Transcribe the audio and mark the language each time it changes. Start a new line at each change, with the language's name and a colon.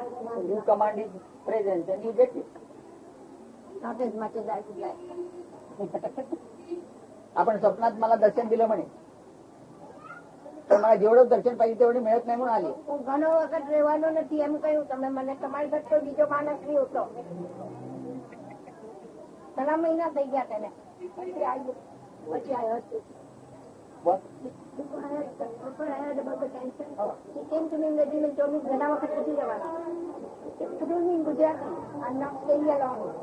English: So you command his presence and you get it. Not as much as I would like.
Marathi: आपण स्वप्नात मला दर्शन दिलं म्हणे, पण मला जेवढं दर्शन पाहिजे तेवढे मिळत नाही म्हणून आली.
Gujarati: હું ઘણો વખત રહેવાનો નથી એમ કહ્યું તમે મને તમારી સાથે કોઈ બીજો માણસ નહીં હતો ઘણા મહિના થઈ ગયા તેને પછી આવ્યો
English: What? Before I heard about the cancer, he came to me in the dream and told me
Gujarati: ઘણા વખત નથી રહેવાનો.
English: He told me in Gujarati, I'm not staying alone.